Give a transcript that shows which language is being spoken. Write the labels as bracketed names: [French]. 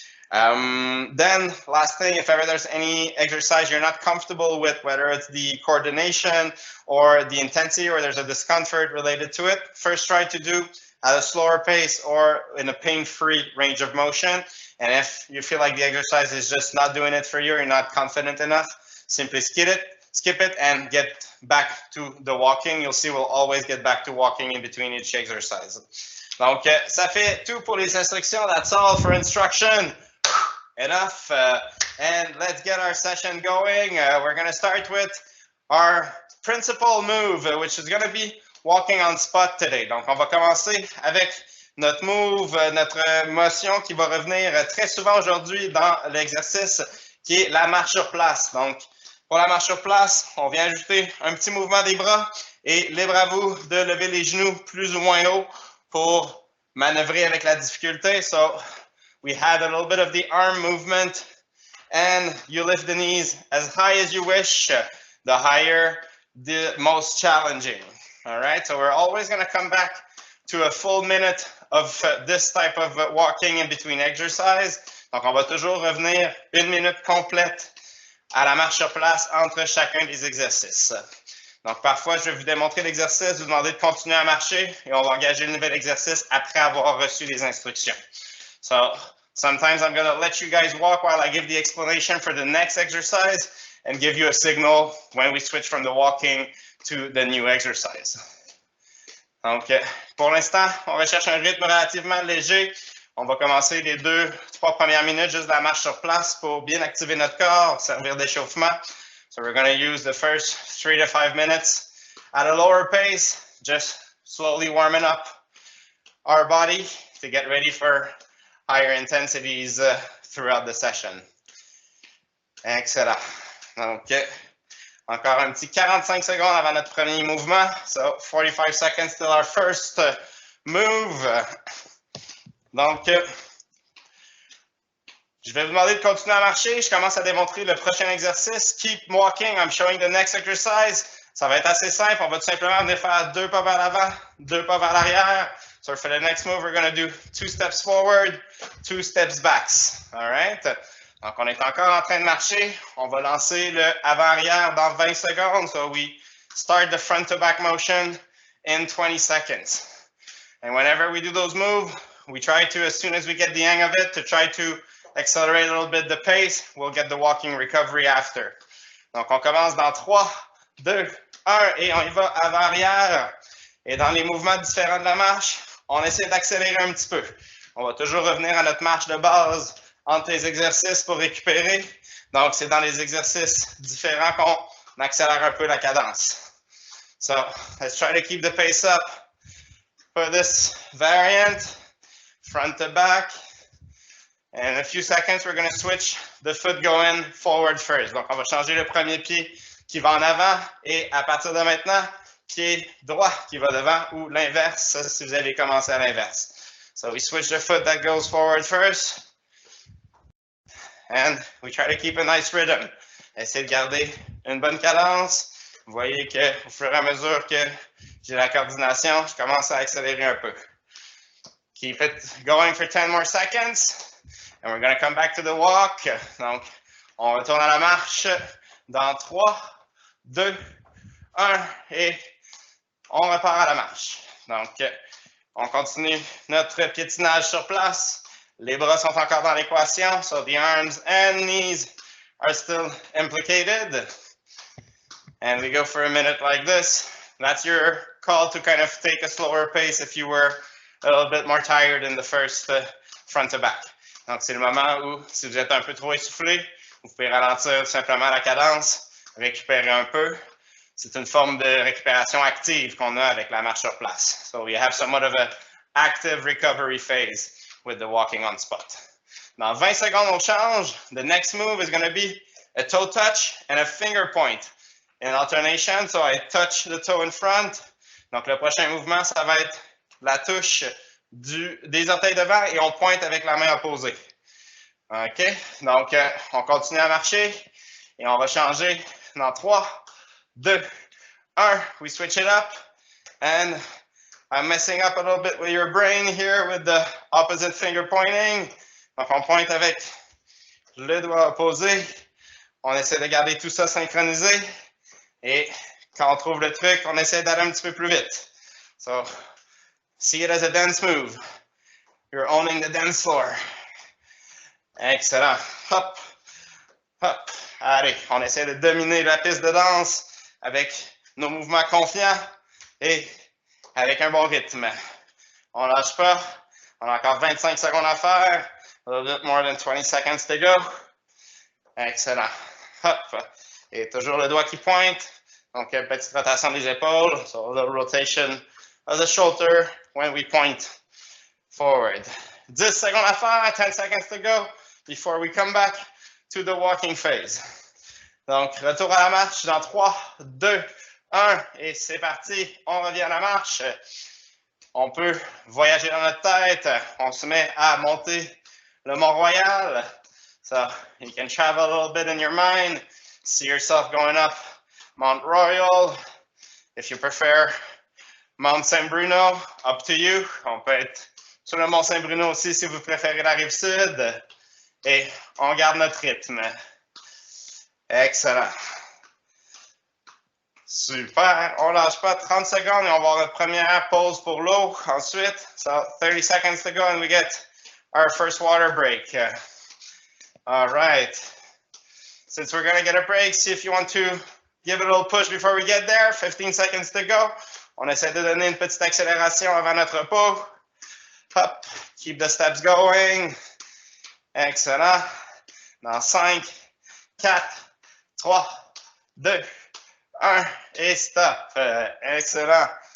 [English] Then last thing, if ever there's any exercise you're not comfortable with, whether it's the coordination or the intensity or there's a discomfort related to it, first try to do at a slower pace or in a pain-free range of motion. And if you feel like the exercise is just not doing it for you, you're not confident enough, simply skip it and get back to the walking. You'll see we'll always get back to walking in between each exercise. [French] Donc, ça fait tout pour les instructions. [English] That's all for instruction. Enough. And let's get our session going. We're going to start with our principal move, which is going to be walking on spot today. [French] Donc, on va commencer avec notre move, notre motion qui va revenir très souvent aujourd'hui dans l'exercice, qui est la marche sur place. Donc, pour la marche sur place, on vient ajouter un petit mouvement des bras et libre à vous de lever les genoux plus ou moins haut pour manœuvrer avec la difficulté. [English] So, we had a little bit of the arm movement, and you lift the knees as high as you wish. The higher, the most challenging. All right, so we're always going to come back to a full minute of this type of walking in between exercise. [French] Donc, on va toujours revenir une minute complète à la marche sur place entre chacun des exercices. Donc, parfois, je vais vous démontrer l'exercice, vous demander de continuer à marcher et on va engager le nouvel exercice après avoir reçu les instructions. [English] So sometimes I'm going to let you guys walk while I give the explanation for the next exercise and give you a signal when we switch from the walking to the new exercise. [French] Donc, pour l'instant, on recherche un rythme relativement léger. On va commencer les 2-3 premières minutes juste de la marche sur place pour bien activer notre corps, servir d'échauffement. [English] So we're going to use the first 3 to 5 minutes at a lower pace, just slowly warming up our body to get ready for higher intensities throughout the session. Excellent. [French] Donc, encore un petit 45 secondes avant notre premier mouvement. [English] So, 45 seconds till our first move. [French] Donc, je vais vous demander de continuer à marcher. Je commence à démontrer le prochain exercice. [English] Keep walking. I'm showing the next exercise. [French] Ça va être assez simple. On va tout simplement venir faire 2 pas vers l'avant, 2 pas vers l'arrière. [English] So for the next move, we're going to do 2 steps forward, 2 steps back. All right? [French] Donc, on est encore en train de marcher. On va lancer le avant-arrière dans 20 secondes. [English] So we start the front to back motion in 20 seconds. And whenever we do those moves, we try to, as soon as we get the hang of it, to try to accelerate a little bit the pace. We'll get the walking recovery after. [French] Donc, on commence dans 3, 2, 1 et on y va avant-arrière. Et dans les mouvements différents de la marche, on essaie d'accélérer un petit peu. On va toujours revenir à notre marche de base entre les exercices pour récupérer. Donc, c'est dans les exercices différents qu'on accélère un peu la cadence. [English] So, let's try to keep the pace up for this variant, front to back. And in a few seconds, we're going to switch the foot going forward first. [French] Donc, on va changer le premier pied qui va en avant et à partir de maintenant, pied droit qui va devant ou l'inverse si vous allez commencer à l'inverse. [English] So we switch the foot that goes forward first. And we try to keep a nice rhythm. [French] Essayez de garder une bonne cadence. Vous voyez qu'au fur et à mesure que j'ai la coordination, je commence à accélérer un peu. [English] Keep it going for 10 more seconds. And we're going to come back to the walk. [French] Donc, on retourne à la marche dans 3, 2, 1 et on repart à la marche. Donc, on continue notre piétinage sur place. Les bras sont encore dans l'équation, [English] so the arms and knees are still implicated. And we go for a minute like this. That's your call to kind of take a slower pace if you were a little bit more tired in the first front to back. [French] Donc, c'est le moment où, si vous êtes un peu trop essoufflé, Vous pouvez ralentir tout simplement la cadence, récupérer un peu. C'est une forme de récupération active qu'on a avec la marche sur place. [English] So you have somewhat of an active recovery phase with the walking on spot. [French] Dans 20 secondes, on change. [English] The next move is going to be a toe touch and a finger point in alternation. So I touch the toe in front. [French] Donc le prochain mouvement, ça va être la touche des orteils devant et on pointe avec la main opposée. OK? Donc, on continue à marcher et on va changer dans 3, 2, 1. [English] We switch it up. And I'm messing up a little bit with your brain here with the opposite finger pointing. [French] Donc, on pointe avec le doigt opposé. On essaie de garder tout ça synchronisé. Et quand on trouve le truc, on essaie d'aller un petit peu plus vite. [English] So, see it as a dance move. You're owning the dance floor. Excellent. Hop, hop. [French] Allez, on essaie de dominer la piste de danse avec nos mouvements confiants et avec un bon rythme. On ne lâche pas. On a encore 25 secondes à faire. [English] A little bit more than 20 seconds to go. Excellent. Hop. [French] Et toujours le doigt qui pointe. Donc, une petite rotation des épaules. [English] So, a little rotation of the shoulder when we point forward. [French] 10 secondes à faire. [English] 10 seconds to go before we come back to the walking phase. [French] Donc, retour à la marche dans 3, 2, 1. Et c'est parti. On revient à la marche. On peut voyager dans notre tête. On se met à monter le Mont-Royal. [English] So, you can travel a little bit in your mind. See yourself going up Mount Royal. If you prefer Mount Saint-Bruno, up to you. [French] On peut être sur le Mont Saint-Bruno aussi si vous préférez la rive sud. Et on garde notre rythme. Excellent. Super. On lâche pas 30 secondes et on va avoir notre première pause pour l'eau. Ensuite, [English] so 30 seconds to go and we get our first water break. All right. Since we're going to get a break, see if you want to give it a little push before we get there. 15 seconds to go. [French] On essaie de donner une petite accélération avant notre repos. [English] Hop. Keep the steps going. Excellent. [French] Dans 5, 4, 3, 2, 1 et stop. Excellent.